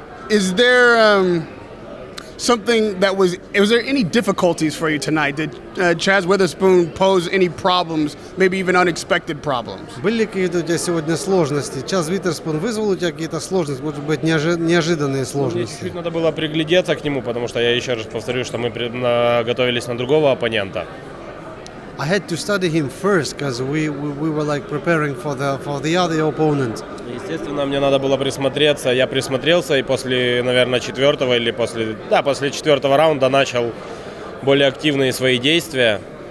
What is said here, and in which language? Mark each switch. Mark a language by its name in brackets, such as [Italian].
[English] Is there something that was there any difficulties for you tonight? Did Chazz Witherspoon pose any problems, maybe even unexpected problems? [Russian] Были какие-то у тебя сегодня сложности? Чазз Витерспун вызвал у тебя какие-то сложности, может быть, неожиданные Мне сложности? чуть-чуть надо было приглядеться к нему, потому что я еще раз повторю, что мы готовились на другого оппонента. [English] I had to study him first because we were like preparing for the other opponent. [Russian] Естественно, мне надо было присмотреться. Я присмотрелся и после, наверное, после четвертого раунда начал более активные свои действия.